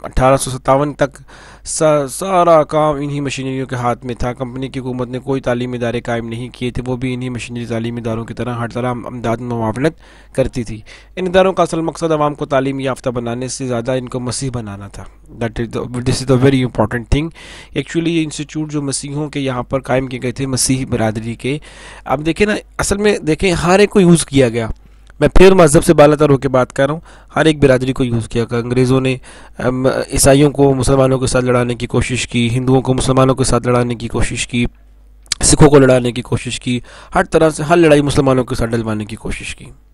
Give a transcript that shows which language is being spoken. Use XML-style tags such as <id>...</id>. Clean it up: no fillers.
<ur>1857 تک سارا کام انہی مشینریوں کے ہاتھ میں تھا. کمپنی کی حکومت نے کوئی تعلیمی ادارے قائم نہیں کیے تھے، وہ بھی انہی مشینری تعلیمی اداروں کی طرح ہر طرح امداد میں معاونت کرتی تھی. ان اداروں کا اصل مقصد عوام کو تعلیم یافتہ بنانے سے زیادہ ان کو مسیح بنانا تھا.</ur> <en>This is the very important thing.</en> <ur>Actually یہ انسٹیٹیوٹ جو مسیحوں کے یہاں پر قائم کیے گئے تھے، مسیحی برادری کے، اب دیکھیں نا، اصل میں دیکھیں ہر ایک کو یوز کیا گیا. میں پھر مذہب سے بالا تر ہو کے بات کر رہا ہوں. ہر ایک برادری کو یوز کیا گیا. انگریزوں نے عیسائیوں کو مسلمانوں کے ساتھ لڑانے کی کوشش کی، ہندوؤں کو مسلمانوں کے ساتھ لڑانے کی کوشش کی، سکھوں کو لڑانے کی کوشش کی، ہر طرح سے ہر لڑائی مسلمانوں کے ساتھ ڈلوانے کی کوشش کی.</ur>